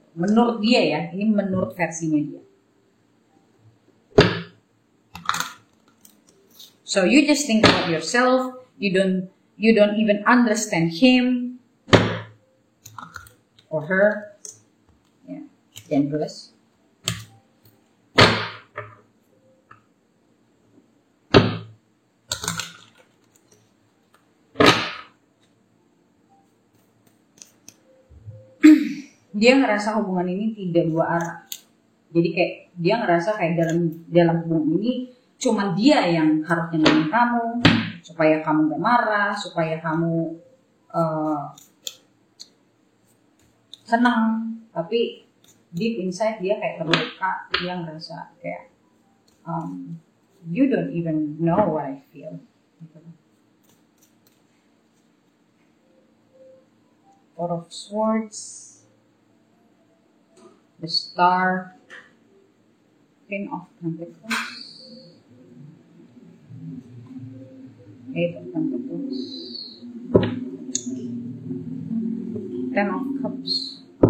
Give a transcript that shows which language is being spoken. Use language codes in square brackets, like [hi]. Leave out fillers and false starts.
[id] Menurut dia ya, ini menurut versinya dia. [en] So you just think about yourself. You don't even understand him or her. Yeah, dangerous. [id] Dia ngerasa hubungan ini tidak dua arah. Jadi kayak dia ngerasa kayak dalam hubungan ini cuman dia yang harus nyenengin kamu, supaya kamu gak marah, supaya kamu senang. Tapi [en] deep inside [id] dia kayak terluka. Dia ngerasa kayak [en] you don't even know what I feel. Four of Swords, the Star, Queen of Pentacles, Eight of Pentacles, Ten of Cups.